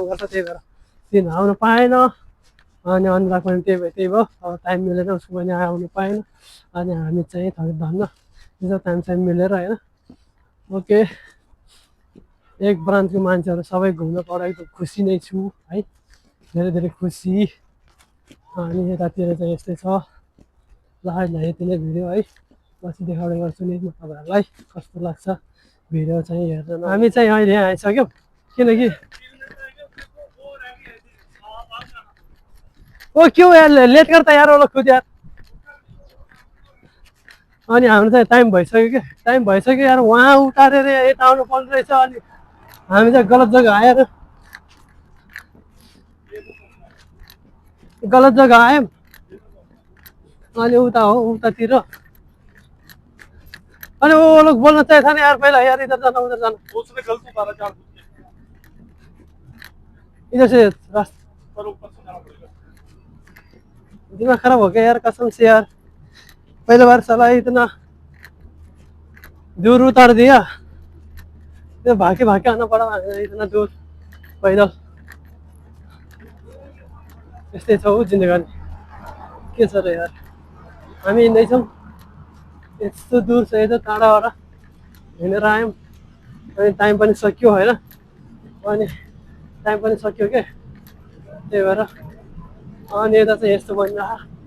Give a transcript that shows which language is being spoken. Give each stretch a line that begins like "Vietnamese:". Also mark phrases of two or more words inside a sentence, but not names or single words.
Nepali: गर्छ त्यही भएर तिनीहरू आउनु पाएन अनि अनुराग पनि त्यही भयो अब टाइम मिलेन उसको पनि आउनु पाएन अनि हामी चाहिँ धन्न यसो टाइम मिलेर होइन ओके एक ब्रान्चको मान्छेहरू सबै घुम्न पाउँदा खुसी नै छु है धेरै खुसी अनि यतातिर चाहिँ यस्तै छ ल यति नै भिडियो है पछि देखाउने गर्छु नि म तपाईँहरूलाई कस्तो लाग्छ भिडियो चाहिँ हेर्न हामी चाहिँ अहिले यहाँ आइसक्यौँ किनकि
Hindi: ओ क्यों यार लेट करता यार वो लोग खुद यार
Nepali: अनि हाम्रो चाहिँ टाइम भइसक्यो यार वहाँ उतारेर यता आउनु पर्ने रहेछ अनि हामी चाहिँ गलत जग्गा आयौँ अनि उतातिर
Hindi: अनि वो लोग बोलना चाहिए था ना यार पहले यार इधर जाना उधर जाना उसने गलत उतारा चार इधर से रास्ता पर ऊपर से जाना पड़ेगा दिमाग खराब हो गया यार कसम से यार पहले बार साला इतना दूर उतार दिया तो भागे आना पड़ा इतना दूर
Nepali: पैदल यस्तै छ हौ जिन्दगानी के छ र यार हामी हिँड्दैछौँ यस्तो दूर छ यता टाढाबाट हिँडेर आयौँ अनि टाइम पनि सकियो होइन अनि टाइम पनि सक्यो के त्यही भएर अनि यता चाहिँ यस्तो बनिरहेको